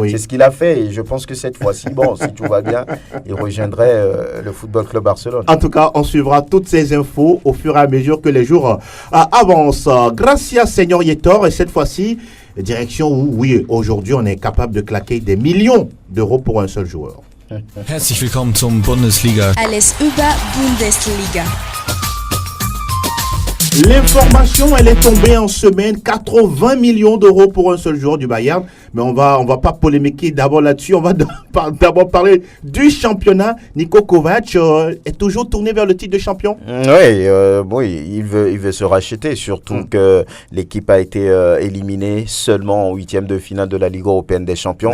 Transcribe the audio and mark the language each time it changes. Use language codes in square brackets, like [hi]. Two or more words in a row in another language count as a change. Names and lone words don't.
[fr] C'est ce qu'il a fait, et je pense que cette fois-ci, si tout va bien, il rejoindrait le Football Club Barcelone. En tout cas, on suivra toutes ces infos au fur et à mesure que les jours avancent. Gracias, Seigneur Yétor, et cette fois-ci, direction où, oui, aujourd'hui, on est capable de claquer des millions d'euros pour un seul joueur. [de] Herzlich willkommen zum Bundesliga. Alles über Bundesliga. [fr] L'information, elle est tombée en semaine, 80 millions d'euros pour un seul joueur du Bayern. Mais on va pas polémiquer d'abord là-dessus. On va d'abord parler du championnat. Niko Kovac est toujours tourné vers le titre de champion. Oui, il veut se racheter, surtout que l'équipe a été éliminée seulement en 8e de finale de la Ligue européenne des champions.